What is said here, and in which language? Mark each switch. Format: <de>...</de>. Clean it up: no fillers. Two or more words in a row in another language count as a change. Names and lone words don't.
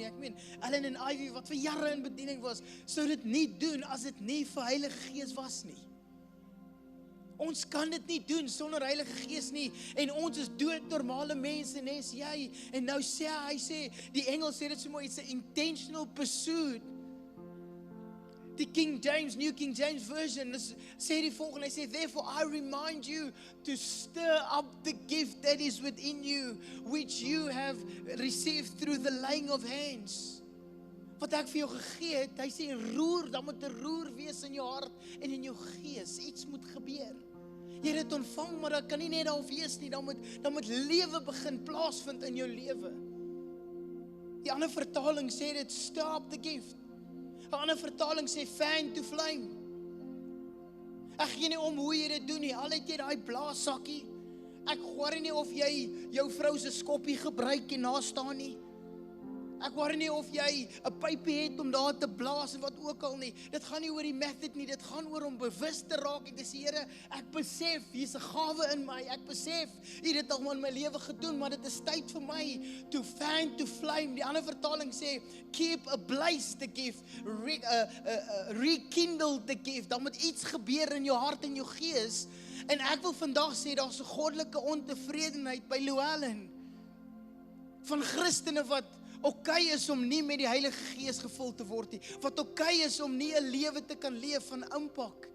<af>Ek meen, Ellen en Ivy, wat vir jare in bediening was, sou dit nie doen as dit nie vir Heilige Gees was nie. Ons kan dit nie doen sonder Heilige Gees nie, en ons is doodnormale mense, nes jy, en nou sê hy sê, die Engels sê dit so mooi,</af> <en>it's an intentional pursuit.</en> <af>Die New King James Version, sê die volgende, hy sê,</af> <en>therefore I remind you to stir up the gift that is within you, which you have received through the laying of hands.</en> <af>Wat ek vir jou gegee het, hy sê, roer, dan moet 'n roer wees in jou hart en in jou gees, iets moet gebeur. Jy het dit ontvang, maar dat kan nie net daar wees nie, dan moet lewe begin plaasvind in jou lewe. Die ander vertaling sê dit,</af> <en>stir up the gift.</en> <af>'n ander vertaling sê,</af> <en>fan to flame.</en> <af>Ek gee nie om hoe jy dit doen nie, al het jy daai blaassakkie, ek hoor nie of jy jou vrou se skoppie gebruik en na staan nie. Ek worry nie of jy 'n pypie het om daar te blaas en wat ook al nie. Dit gaan nie oor die method nie, dit gaan oor om bewus te raak en te sê, Here, ek besef, hier's 'n gawe in my. Ek besef, U het dit al in my lewe gedoen, maar dit is tyd vir my</af> <en>to fan to flame.</en> <af>Die ander vertaling sê,</af> <en>keep ablaze the gift, rekindle the gift.</en> <af>Dan moet iets gebeur in jou hart en jou gees. En ek wil vandag sê, daar's 'n goddelike ontevredenheid by Llewellyn. Van Christene wat okay is om nie met die Heilige Gees gevul te word nie, wat okay is om nie 'n lewe te kan leef van impak.</af>